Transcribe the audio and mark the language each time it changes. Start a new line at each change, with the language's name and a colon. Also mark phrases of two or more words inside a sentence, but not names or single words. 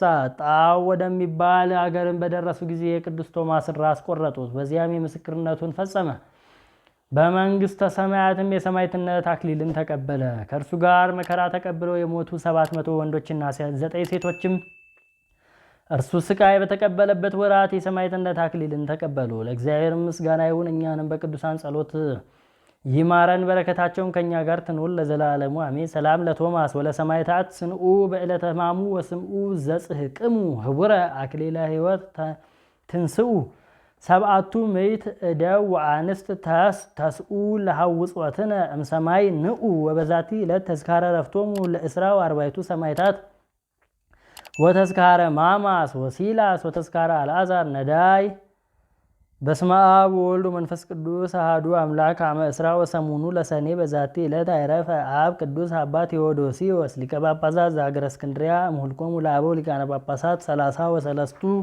Amharic: ጣው ወደሚባል አገርን በደረሱ ጊዜ የቅዱስ ቶማስን ራስ ቆረጡት። በዚያም የምስክርነቱን ፈጸመ። በመንግሥተ ሰማያትም የሰማዕትነት አክሊልን ተቀበለ። ከእርሱ ጋር መከራ ተቀብለው የሞቱ 700 ወንዶችና 9 ሴቶችም እርሱ ስቃይ በተቀበለበት ወራት የሰማዕትነት አክሊልን ተቀበሉ። ለእግዚአብሔር ምስጋና ይሁን፣ እኛንም በቅዱሳን ጸሎት ይማረን በረከታቸውም ከኛ ጋር ትኑር ለዘላለሙ አሜን።
Geez: ሰላም ለቶማስ ወለሰማዕታት ስንኡ በዕለተ ሕማሙ ወስምኡ ዘጽሕቅሙ ህቡረ አክሊለ ሕይወት ትንስኡ ሰብአቱ ምዕት እደው ወአንስት ተስኡ ለሐውጾትነ እምሰማይ ንኡ ወበዛቲ ዕለት ተዝካረ ረፍቶሙ ለእስራ ወአርባዕቱ ሰማዕታት ወተዝካረ ማማስ ወሲላስ ወተዝካረ አልዓዛር ነዳይ። በስመ አብ ወወልድ ወመንፈስ ቅዱስ አሐዱ አምላክ አመ እስራ ወሰሙኑ ለሰኔ በዛቲ ዕለት አይረፈ አብ ቅዱስ አባ ቴዎዶሲዎስ ሊቀ ጳጳሳት ዘሀገረ እስክንድርያ እምኍልቆሙ ለአበው ሊቃነ ጳጳሳት 30 ወሰለስቱ።